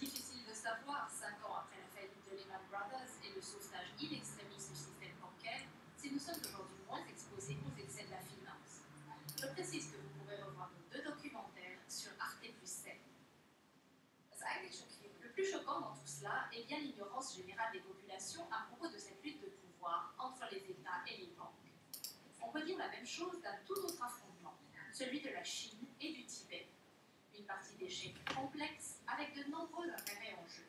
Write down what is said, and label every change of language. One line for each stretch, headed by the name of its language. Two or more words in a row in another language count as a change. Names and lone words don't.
French: Difficile de savoir, 5 ans après la faillite de Lehman Brothers et le sauvetage
Latin: in extremis
French: du système bancaire, si nous sommes aujourd'hui moins exposés aux excès de la finance. Je précise que vous pourrez revoir nos 2 documentaires sur Arte plus 7.
German: Das eigentlich schockierend.
French: Le plus choquant dans tout cela est bien l'ignorance générale des populations à propos de cette lutte de pouvoir entre les États et les banques. On peut dire la même chose d'un tout autre affrontement, celui de la Chine et du Tibet. Une partie d'échecs complexe avec de nombreux intérêts en jeu.